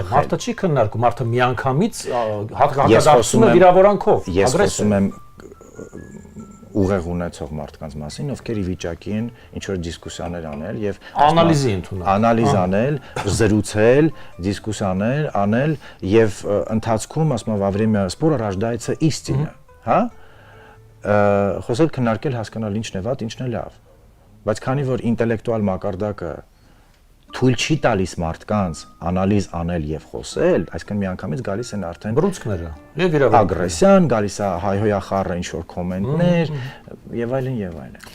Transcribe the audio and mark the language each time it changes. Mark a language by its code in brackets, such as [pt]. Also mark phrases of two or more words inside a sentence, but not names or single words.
[hy] Չէ, մարդը չի քննարկում, մարդը միանգամից հակադարձում է վիրավորանքով, ես խոսում եմ ուղեղ ունեցող մարդկանց մասին, ովքեր ի վիճակի են ինչ-որ դիսկուսիաներ անել եւ անալիզի ընդունել, անալիզ անել, զրուցել, դիսկուսիաներ անել եւ ընթացքում, ասում եմ, [ru] во время спора рождается истина, [hy] հա? Խոսել, քննարկել, հասկանալ ինչն է վատ, ինչն է լավ։ Բայց քանի որ ինտելեկտուալ մակարդակը թույլ չի տալիս մարդկանց անալիզ անել եւ խոսել, այսինքն միանգամից գալիս են արդեն բռունցքները եւ իրավունքները, ագրեսիան, գալիս է հայհոյախառը ինչ որ կոմենտներ եւ այլն եւ այլն։